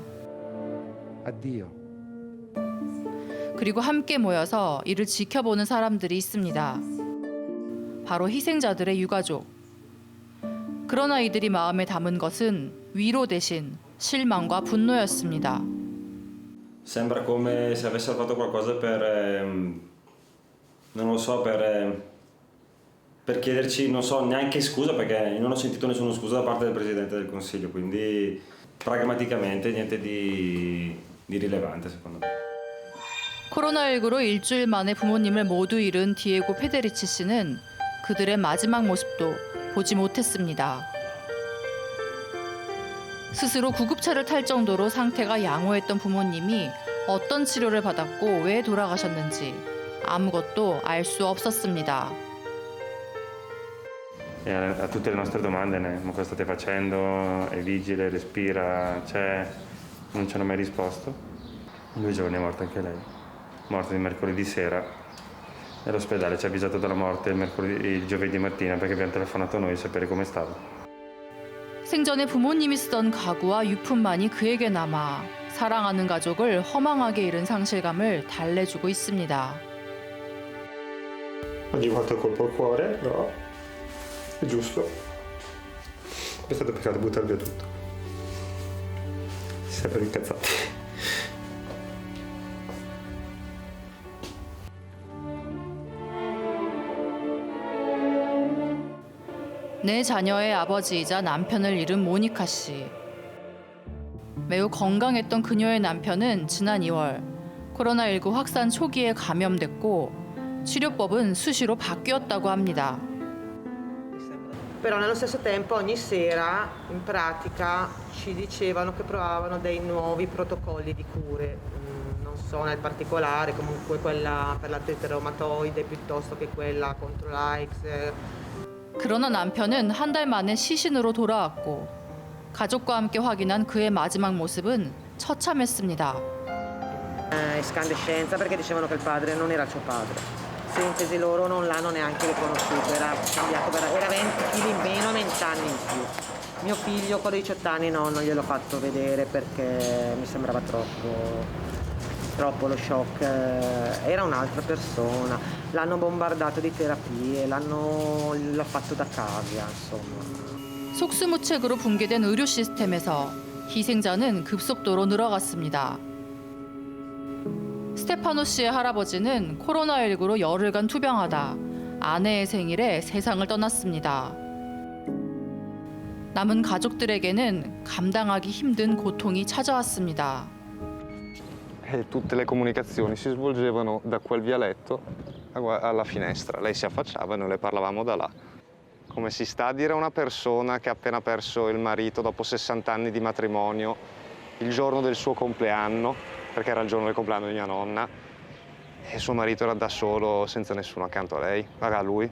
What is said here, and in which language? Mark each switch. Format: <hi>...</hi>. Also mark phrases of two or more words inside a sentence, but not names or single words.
<it>Addio.</it> <ko>그리고 함께 모여서 이를 지켜보는 사람들이 있습니다. 바로 희생자들의 유가족. 그러나 이들이 마음에 담은 것은 위로 대신 실망과 분노였습니다.</ko> <it>Sembra come se avessero fatto qualcosa non lo so, per chiederci, non so, neanche scusa, perché non ho sentito nessuna scusa da parte del Presidente del Consiglio, quindi pragmaticamente niente di rilevante secondo me.</it> <ko>코로나19로 일주일 만에 부모님을 모두 잃은 디에고 페데리치 씨는 그들의 마지막 모습도 보지 못했습니다. 스스로 구급차를 탈 정도로 상태가 양호했던 부모님이 어떤 치료를 받았고 왜 돌아가셨는지 아무것도 알 수 없었습니다.</ko> <it>A tutte le nostre domande, ma cosa state facendo? È vigile, respira, c'è? Non ci hanno mai risposto. 2 giorni è morta anche lei, morta di mercoledì sera. E l'ospedale ci ha avvisato della morte il giovedì mattina perché abbiamo telefonato noi a sapere come stava.</it> <ko>생전에 부모님이 쓰던 가구와 유품만이 그에게 남아 사랑하는 가족을 허망하게 잃은 상실감을 달래주고 있습니다.</ko> <it>Oggi quanto colpo al cuore, no? È giusto. È stato peccato buttare via tutto. Si sarebbero incazzati.</it> <ko>내 자녀의 아버지이자 남편을 잃은 모니카 씨. 매우 건강했던 그녀의 남편은 지난 2월 코로나19 확산 초기에 감염됐고 치료법은 수시로 바뀌었다고 합니다.</ko> <it>Però nello stesso tempo ogni sera in pratica ci dicevano che provavano dei nuovi protocolli di cure, non so nel particolare, comunque quella per l'artrite reumatoide piuttosto che quella contro l'AIDS.</it> <ko>그러나 남편은 한 달 만에 시신으로 돌아왔고 가족과 함께 확인한 그의 마지막 모습은 처참했습니다.</ko> <it>Escandescenza perché dicevano che il padre non era il suo padre. Sintesi, loro non l'hanno neanche riconosciuto, era cambiato, era 20 kg in meno, 20 anni in più. Mio figlio con 18 anni no, non gliel'ho fatto vedere perché mi sembrava troppo lo shock. Era un'altra persona, l'hanno bombardato di terapie, l'ha fatto da cavia, insomma.</it> <ko>속수무책으로 붕괴된 의료 시스템에서 희생자는 급속도로 늘어갔습니다. 스테파노 씨의 할아버지는 코로나19로 열흘간 투병하다 아내의 생일에 세상을 떠났습니다. 남은 가족들에게는 감당하기 힘든 고통이 찾아왔습니다.</ko> <it>Tutte le comunicazioni si svolgevano da quel vialetto alla finestra. Lei si affacciava e noi le parlavamo da là. Come si sta a dire a una persona che ha appena perso il marito dopo 60 anni di matrimonio, il giorno del suo compleanno, perché era il giorno del compleanno di mia nonna, e suo marito era da solo, senza nessuno accanto a lei, a lui.</it>